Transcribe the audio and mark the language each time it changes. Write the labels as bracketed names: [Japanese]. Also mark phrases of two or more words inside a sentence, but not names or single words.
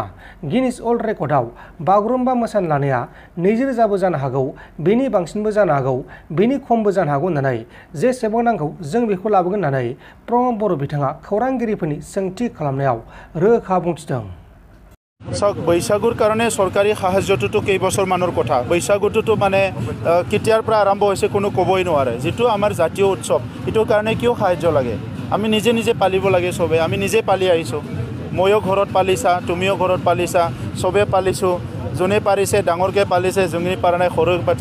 [Bodo] गिनिस वर्ल्ड रेकर्डआव बागुरुम्बा मोसानो लानाया 20,000बो जानो हागौ, बेनि बांसिनबो जानो हागौ, बेनि खमबो जानो हागौ होननानै जेसेबां नांगौ जों बेखौ लाबोगोन होननानै प्रमद बर' बिथाङा खौरांगिरिफोरनि सोंथि खालामनायाव रोखा बुंथिदों। [Assamese] বৈচাগুৰ কাৰণে চৰকাৰী সাহায্যতো কেইবছৰমানৰ কথা। बैसागुটো মানে কেতিয়াৰ পৰা আৰম্ভ হৈছে কোনো ক'বই নোৱাৰে। যিটো আমাৰ জাতীয় উৎসৱ, এইটোৰ কাৰণে কিয় সাহায্য লাগে? আমি নিজে নিজে পালিব লাগে। চবে আমি নিজে পালি আহিছোঁ। ময়ো ঘৰত পালিছা, তুমিও ঘৰত পালিছা, চবে পালিছোঁ। যোনে পাৰিছে ডাঙৰকৈ পালিছে, যোনে পাৰা নাই সৰুকৈ পালিছে।